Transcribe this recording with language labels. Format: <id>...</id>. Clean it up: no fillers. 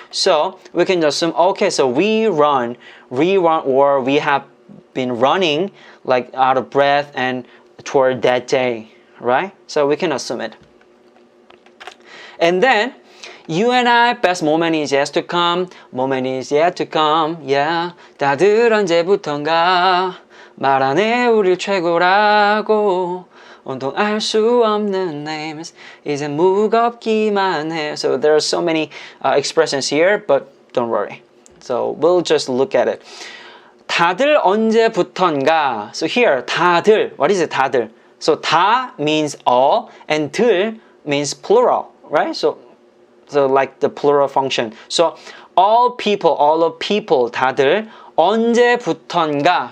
<en>So we can assume, okay, so we run or we have been running like out of breath and toward that day, right? So we can assume it. And then you and I, best moment is yet to come. Moment is yet to come. Yeah.</en> <ko>다들 언제부턴가 말 안 해 우릴 최고라고. 온통 알 수 없는</ko> <en>names</en> <ko>이제 무겁기만 해.</ko> <en>So there are so many expressions here, but don't worry. So we'll just look at it.</en> <ko>다들 언제부턴가.</ko> <en>So here, 다들. What is it, 다들? So 다 means all, and 들 means plural, right? So like the plural function. So all of people,</en> <ko>다들 언제부턴가.</ko>